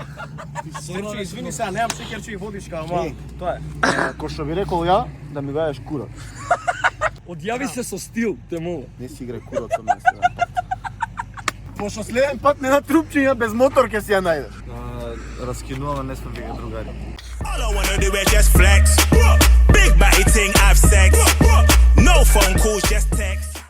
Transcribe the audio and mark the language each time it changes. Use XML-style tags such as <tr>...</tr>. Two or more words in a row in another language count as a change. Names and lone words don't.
<mk>Серче, извини сега, немам шекерче и водичка, ама тоа е. Кој што ви рекол ја, да ми го јадеш курот. Одјави се со стил, те молам. Не си играј курот со мене следен пат. Пошто следен пат не на трупчиња без мотор ќе си ја најдеш. Раскинуваме, не сме веќе другари.</mk> <en>All I wanna do is just flex. Big body thing, have sex. No phone calls, just text.</en>